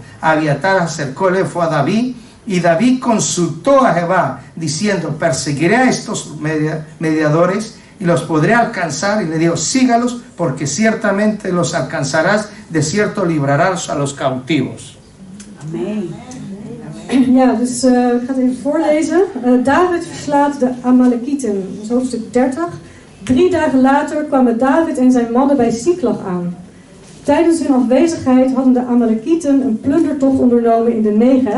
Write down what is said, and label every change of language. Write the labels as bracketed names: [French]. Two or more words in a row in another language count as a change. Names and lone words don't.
[Spanish] Abiatar acercó el efod a David, y David consultó a Jehová, diciendo: perseguiré a estos mediadores y los podré alcanzar. Y le dijo: sígalos, porque ciertamente los alcanzarás, de cierto librarás a los cautivos. Amén. [Dutch] Ja, dus ik ga het even voorlezen. David verslaat de Amalekieten, dat is hoofdstuk 30. 3 dagen later kwamen David en zijn mannen bij Siclag aan. Tijdens hun afwezigheid hadden de Amalekieten een plundertocht ondernomen in de Negev.